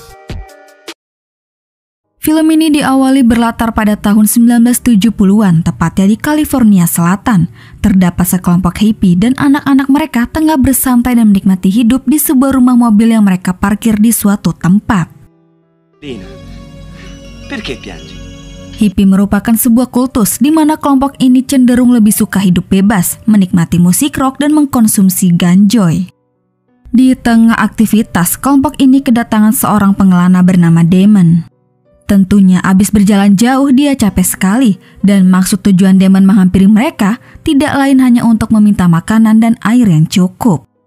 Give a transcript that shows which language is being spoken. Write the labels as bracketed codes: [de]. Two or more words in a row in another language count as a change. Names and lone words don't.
[id] Film ini diawali berlatar pada tahun 1970-an, tepatnya di California Selatan. Terdapat sekelompok hippie dan anak-anak mereka tengah bersantai dan menikmati hidup di sebuah rumah mobil yang mereka parkir di suatu tempat. [it] Lina, perché piangi? [id] Hippie merupakan sebuah kultus di mana kelompok ini cenderung lebih suka hidup bebas, menikmati musik rock dan mengkonsumsi ganjoy. Di tengah aktivitas, kelompok ini kedatangan seorang pengelana bernama Damon. Tentunya abis berjalan jauh dia capek sekali dan maksud tujuan Damon menghampiri mereka tidak lain hanya untuk meminta makanan dan air yang cukup.